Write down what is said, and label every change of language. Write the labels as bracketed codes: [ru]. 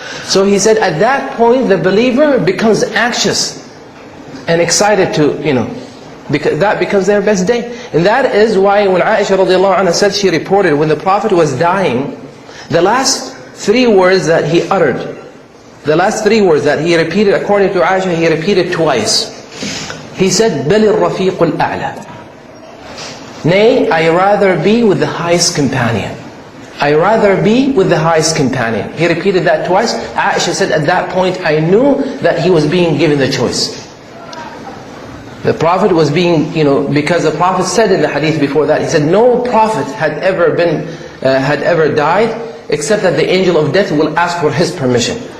[en] So he said, at that point, the believer becomes anxious and excited to, because that becomes their best day. And that is why when Aisha radiallahu anha said, she reported when the Prophet was dying, the last 3 words that he uttered, the last 3 words that he repeated, according to Aisha, he repeated twice. He said, [ar] بَلِ الرَّفِيقُ الْأَعْلَى. [en] Nay, I rather be with the highest companion. I rather be with the highest companion. He repeated that twice. Aisha said, at that point, I knew that he was being given the choice. The Prophet was being, because the Prophet said in the hadith before that, he said, no Prophet had ever died, except that the angel of death will ask for his permission.